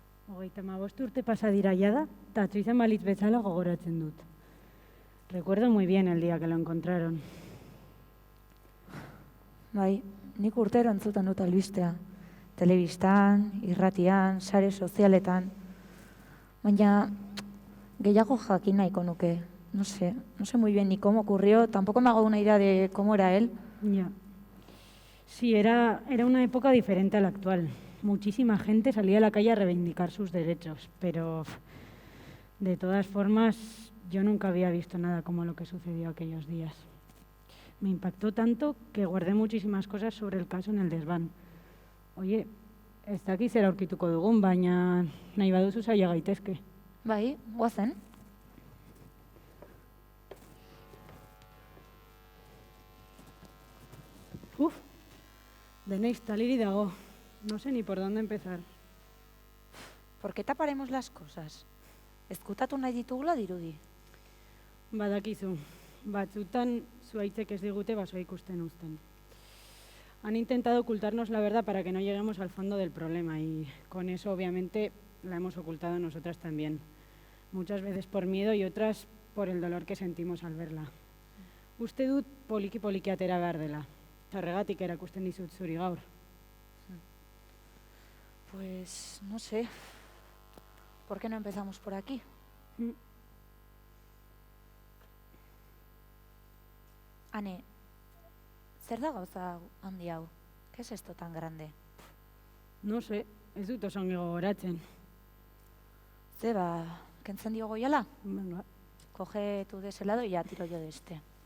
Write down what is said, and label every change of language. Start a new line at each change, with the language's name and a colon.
Basque: Hogeita 15 urte pasa dira jada, eta atzo izan balitz bezala gogoratzen dut.
Spanish: Recuerdo muy bien el día que lo encontraron.
Basque: Bai, nik urtero entzuten dut albistea. Telebistan, irratian, sare sozialetan. Baina gehiago jakin nahiko nuke.
Spanish: No sé muy bien ni cómo ocurrió, tampoco me hago una idea de cómo era él. Ya. Sí, era una época diferente a la actual. Muchísima gente salía a la calle a reivindicar sus derechos, pero de todas formas yo nunca había visto nada como lo que sucedió aquellos días. Me impactó tanto que guardé muchísimas cosas sobre el caso en el desván.
Basque: Oye, ez dakit zer aurkituko dugun, baina nahi baduzu saia gaitezke. Bai, goazen. Uf, deneiz taliri dago.
Spanish: No sé ni por dónde empezar. ¿Por qué taparemos las cosas?
Basque: Ezkutatu nahi ditugula dirudi. Badakizu, batzutan zuaitzek ez digute basoa ikusten uzten.
Spanish: Han intentado ocultarnos la verdad para que no lleguemos al fondo del problema y con eso obviamente la hemos ocultado nosotras también. Muchas veces por miedo y otras por el dolor que sentimos al verla.
Basque: Uste dut poliki atera behar dela. Horregatik erakusten dizut zuri gaur.
Spanish: Pues no sé. ¿Por qué no empezamos por aquí?
Basque: Ane, zer da gauza handi hau?
Spanish: ¿Qué es esto tan grande? No sé,
Basque: ez dut oso ongi gogoratzen. Zeba, kentzen diogo jala?
Spanish: Venga. Coge tú de ese lado y ya tiro yo de este.